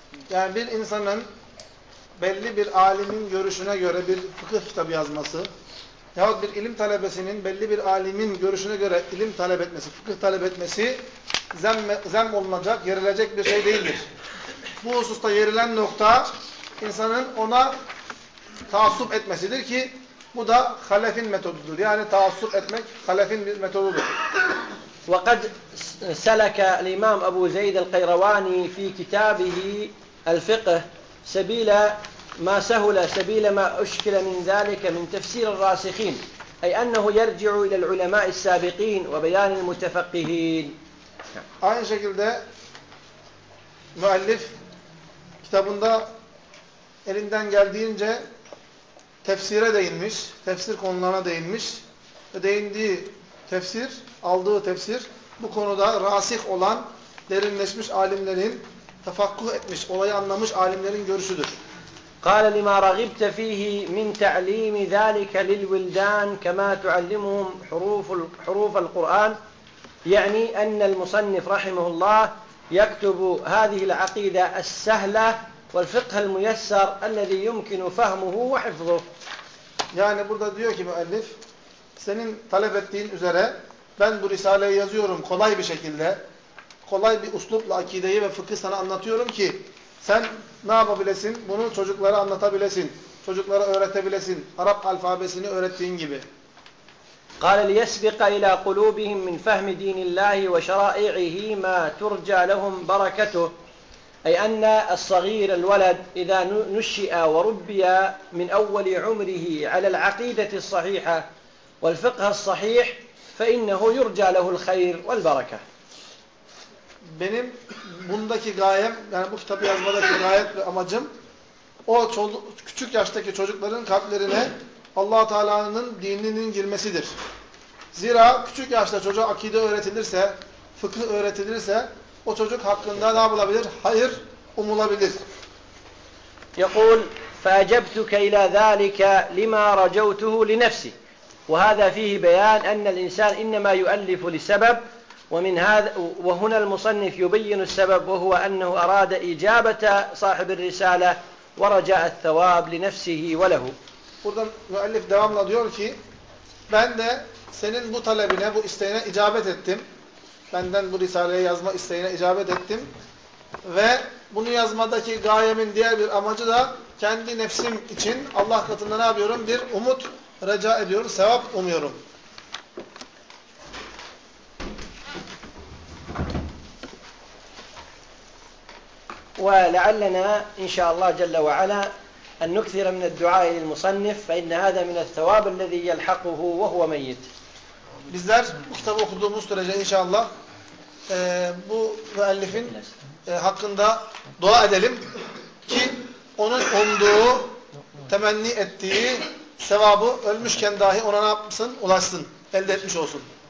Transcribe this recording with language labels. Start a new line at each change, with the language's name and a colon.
Turkish: Yani bir insanın belli bir alimin görüşüne göre bir fıkıh kitabı yazması yahut bir ilim talebesinin belli bir alimin görüşüne göre ilim talep etmesi, fıkıh talep etmesi zem olunacak, yerilecek bir şey değildir. Bu hususta yerilen nokta insanın ona taassup etmesidir ki bu da halefin metodudur. Yani taassup etmek halefin bir metodudur.
Arabic: وَقَدْ سَلَكَ الْإِمَامُ أَبُو زَيْدَ الْقَيْرَوَانِي فِي كِتَابِهِ الفقه سبيل ما سهل سبيل ما أشكل من ذلك من تفسير الراسخين أي أنه يرجع إلى العلماء السابقين وبيان المتفقهين.
Turkish: Aynı şekilde müellif kitabında elinden geldiğince tefsire değinmiş, tefsir konularına değinmiş ve değindiği tefsir, aldığı tefsir bu konuda rasih olan derinleşmiş alimlerin tefakkuh etmiş, olayı anlamış alimlerin görüşüdür.
Arabic: قال لما رغبت فيه من تعليم ذلك للولدان كما تعلمهم حروف القرآن يعني أن المصنف رحمه الله يكتب هذه العقيدة السهلة والفقه الميسر الذي يمكن فهمه وحفظه.
Turkish: Yani burada diyor ki müellif, senin talep ettiğin üzere ben bu risaleyi yazıyorum kolay bir şekilde. Kolay bir uslupla akideyi ve fıkhı sana anlatıyorum ki sen ne yapabilesin? Bunu çocuklara anlatabilesin. Çocuklara öğretebilesin. Arap alfabesini öğrettiğin gibi.
Arabic: قَالَ لِيَسْبِقَ اِلَى قُلُوبِهِمْ مِنْ فَهْمِ دِينِ اللّٰهِ وَشَرَائِعِهِ مَا تُرْجَى لَهُمْ بَرَكَتُهُ اَيْ اَنَّ الصَّغِيرَ الْوَلَدِ اِذَا نُشِئَ وَرُبِّيَ مِنْ اَوَّلِ عُمْرِهِ عَلَى الْعَقِيدَةِ الصَّحِيحَةِ وَالْفِقْهَ الصَّحِيحِ فَإِنَّهُ يُرْجَى لَهُ الْخَيْرُ وَالْبَرَكَةُ.
Turkish: Benim bundaki gayem, yani bu kitabı yazmadaki gayet ve amacım, o küçük yaştaki çocukların kalplerine Allah-u Teala'nın dininin girmesidir. Zira küçük yaşta çocuğa akide öğretilirse, fıkıh öğretilirse, o çocuk hakkında ne yapılabilir? Hayır umulabilir.
Arabic: يَقُولُ فأجبتك إلى ذلك لما رجوته لنفسي. وهذا فيه بيان أن الإنسان إنما يؤلف لسبب، ومن هذا وهنا المصنف يبين السبب، وهو أنه أراد إجابة صاحب الرسالة ورجاء الثواب لنفسه وله.
Turkish: Buradan müellif devamla diyor ki, ben de senin bu talebine, bu isteğine icabet ettim. Benden bu risaleyi yazma isteğine icabet ettim. Ve bunu yazmadaki gayemin diğer bir amacı da kendi nefsim için Allah katında ne yapıyorum? Bir umut reca ediyorum, sevap umuyorum.
Arabic: وَلَعَلَّنَا إِنْ شَاءَ اللّٰهُ جَلَّ وَعَلَىٰ أن نكثر من الدعاء للمصنف، فإن هذا من الثواب الذي يلحقه وهو ميت.
Turkish: Bizler bu kitabı okuduğumuz sürece inşallah bu müellifin hakkında dua edelim ki onun umduğu, temenni ettiği sevabı ölmüşken dahi ona ne yapsın, ulaşsın, elde etmiş olsun.